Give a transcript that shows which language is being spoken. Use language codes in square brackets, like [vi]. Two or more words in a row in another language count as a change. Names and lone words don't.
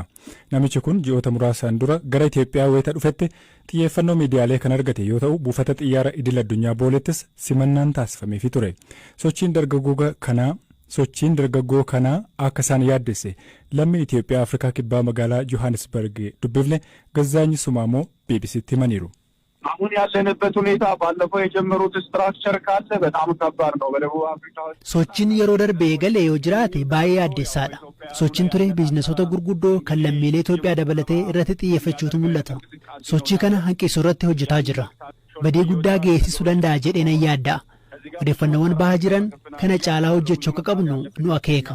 [om] Namichi kun ji'oota muraasaan dura gara Itoophiyaa wayita dhufetti xiyyeeffannoo miidiyaalee kan argate yoo ta'u buufata xiyyaara idil addunyaa boolettis simannaan taasifameefii ture. Sochiin dargaggoo kanaa akka isaan yaaddesse lammii Itoophiyaa Afrikaa kibbaa magaalaa Johannesburg dubbifne Gazzaany Sumaamoo BBCtti himaniiru. [am] አሁን ያለንበት ሁኔታ ባለፈው የጀመሩት ስትራክቸር ካለ በጣም ከባድ ነው። በደቡብ አፍሪካ [om] sochiin yeroo darbee galee yoo jiraate baay'ee addeessaadha. Sochiin ture biizinesoota gurguddoo kan lammiilee Itoophiyaa dabalatee irratti xiyyeeffachuutu mul'ata. Sochii kana hanqisuu irratti hojjetaa jirra. Badii guddaa geessisuu danda'a jedhee nan yaadda'a. Odeeffannoowwan bahaa jiran kana caalaa hojjechuu akka qabnu nu akeeka.